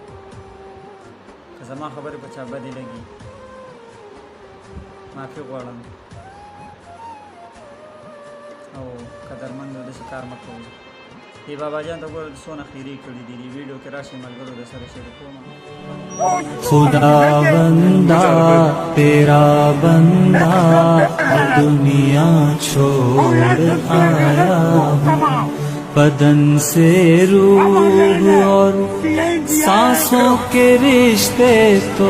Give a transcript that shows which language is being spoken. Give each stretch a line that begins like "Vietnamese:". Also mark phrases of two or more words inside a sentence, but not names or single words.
Pashto: که زما خبرې په چا بدې لګي معافي غواړم او قدرمند داسې کار مه کوئ. دې بابا جان ته ګوره څونه خیرې کړي دي. دې ویډیو کې راشئ ملګرو د سره شریکوم.
Urdu: خدا بندہ تیرا بندہ دنیا چھوڑ آیا ہوں، بدن سے روح اور سانسوں کے رشتے تو